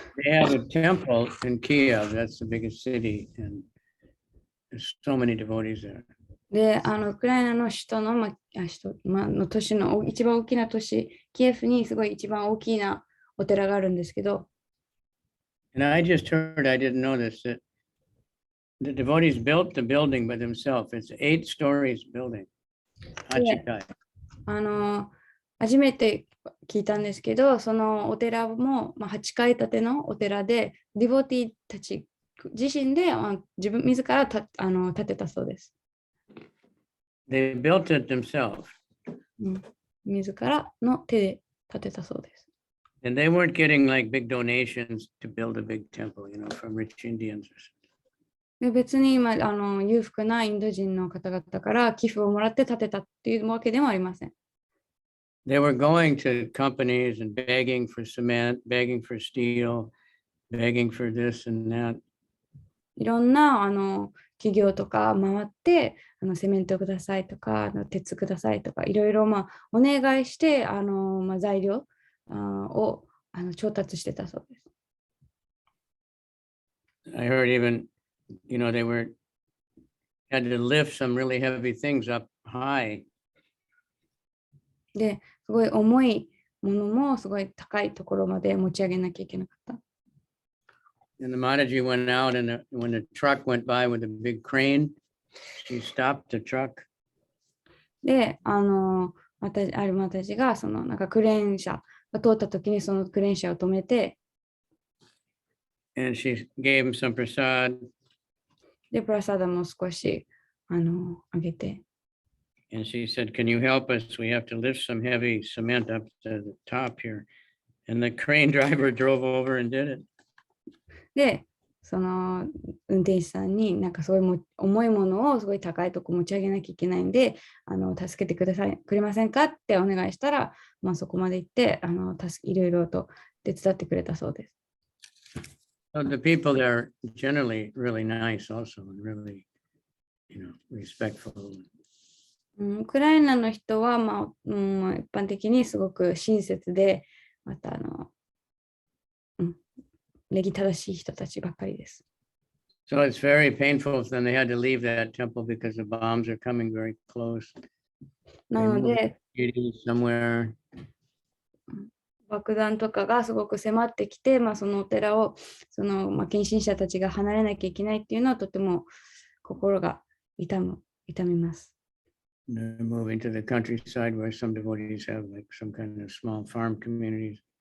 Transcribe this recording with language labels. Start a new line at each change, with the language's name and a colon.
English: They have a temple in Kiev, that's the biggest city, and there's so many devotees there.
Japanese: で、ウクライナの首都の、都市の一番大きな都市、キエフにすごい一番大きなお寺があるんですけど、
English: And I just heard, I didn't know this, that the devotees built the building by themselves. It's 8 stories building. Yeah.
Japanese: 初めて聞いたんですけど、そのお寺も、8階建てのお寺で、ディボティたち自身で自ら建てたそうです。
English: They built it themselves.
Japanese: 自らの手で建てたそうです。
English: And they weren't getting like big donations to build a big temple, from rich Indians or something.
Japanese: で別に今裕福なインド人の方々から寄付をもらって建てたっていうわけでもありません。
English: They were going to companies and begging for cement, begging for steel, begging for this and that.
Japanese: いろんな企業とか回ってセメントくださいとか鉄くださいとかいろいろお願いして材料を調達してたそうです。
English: I heard even, they had to lift some really heavy things up high.
Japanese: で、すごい重いものもすごい高いところまで持ち上げなきゃいけなかった。
English: And the Mataji went out, and when the truck went by with a big crane, she stopped the truck.
Japanese: で、あるマタジがクレーン車が通った時にそのクレーン車を止めて、
English: And she gave him some prasad.
Japanese: で、プラサダも少しあげて。
English: And she said, "Can you help us? We have to lift some heavy cement up to the top here." And the crane driver drove over and did it.
Japanese: で、その運転手さんにすごい重いものをすごい高いとこ持ち上げなきゃいけないんで、助けてくれませんかってお願いしたら、そこまで行っていろいろと手伝ってくれたそうです。
English: So the people there are generally really nice also and really, respectful.
Japanese: ウクライナの人は、一般的にすごく親切で、また礼儀正しい人たちばっかりです。
English: So it's very painful. Then they had to leave that temple because the bombs are coming very close.
Japanese: なので、
English: somewhere.
Japanese: 爆弾とかがすごく迫ってきて、そのお寺を献身者たちが離れなきゃいけないっていうのはとても心が痛みます。
English: They're moving to the countryside where some devotees have like some kind of small farm communities.